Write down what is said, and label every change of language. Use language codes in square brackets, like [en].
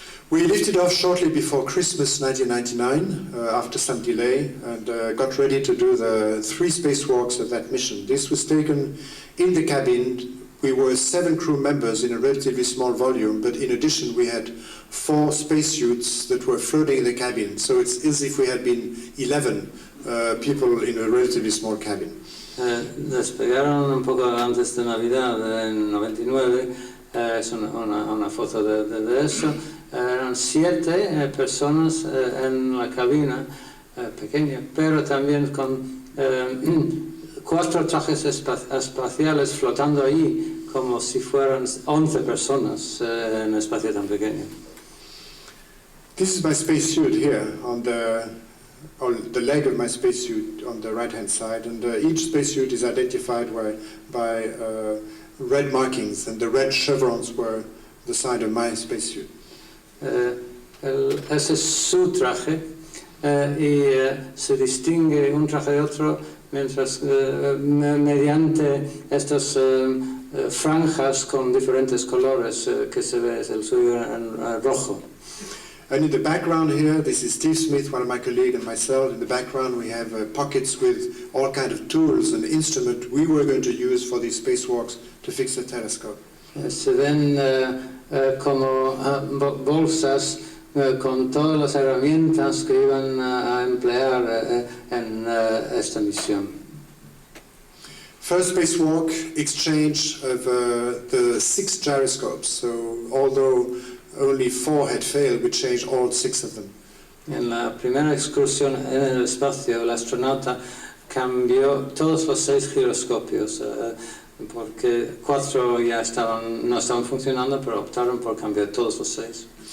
[en] We lifted off shortly before Christmas 1999, after some delay, and got ready to do the 3 spacewalks of that mission. This was taken in the cabin. We were 7 crew members in a relatively small volume, but in addition we had 4 spacesuits that were floating in the cabin. So it's as if we had been 11 people in a relatively small cabin. [es] Despegaron un poco antes de Navidad, en 99, es una foto de eso. Eran 7 personas en la cabina pequeña, pero también con 4 trajes espaciales flotando allí, como si fueran 11 personas en un espacio tan pequeño. [en] This is my spacesuit here, on the leg of my spacesuit on the right-hand side, and each spacesuit is identified by red markings, and the red chevrons were the sign of my spacesuit. [es] Ese es su traje y se distingue un traje de otro mediante estas franjas con diferentes colores que se ve, el suyo en rojo. [en] And in the background here, this is Steve Smith, one of my colleagues, and myself. In the background we have pockets with all kinds of tools and instruments we were going to use for these spacewalks to fix the telescope. [es] Se ven como bolsas con todas las herramientas que iban a emplear en esta misión. [en] First spacewalk, exchange of the 6 gyroscopes. So although only 4 had failed, we changed all 6 of them. [es] En la primera excursión en el espacio, el astronauta cambió todos los 6 giroscopios, porque 4 ya no estaban funcionando, pero optaron por cambiar todos los 6.